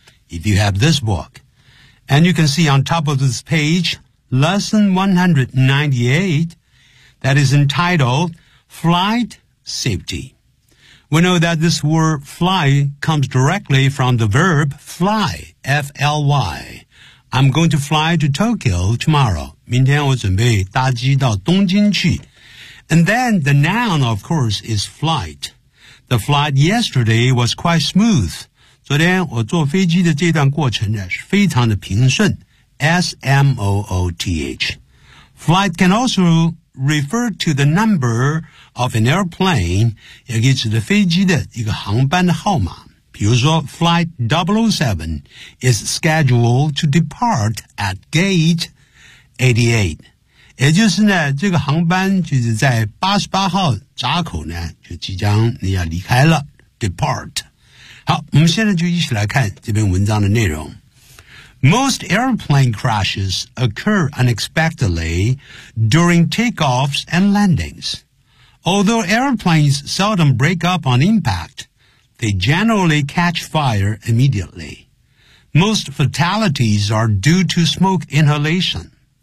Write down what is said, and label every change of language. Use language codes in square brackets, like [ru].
[en] If you have this book, and you can see on top of this page, lesson 198, that is entitled. Flight safety. We know that this word fly comes directly from the verb fly, F-L-Y. I'm going to fly to Tokyo tomorrow. [zh] 明天我准备搭机到东京去。 [en] And then the noun, of course, is flight. The flight yesterday was quite smooth. [zh] 昨天我坐飞机的这段过程呢是非常的平顺。 [en] S-M-O-O-T-H. Flight can also... refer to the number of an airplane, [zh] 也就是飞机的一个航班的号码。比如说 [en] Flight 007 is scheduled to depart at gate 88. [zh] 也就是呢这个航班就是在88号闸口呢就即将你要离开了 depart. 好，我们现在就一起来看这篇文章的内容。 [en] Most airplane crashes occur unexpectedly during takeoffs and landings. Although airplanes seldom break up on impact, they generally catch fire immediately. Most fatalities are due to smoke inhalation.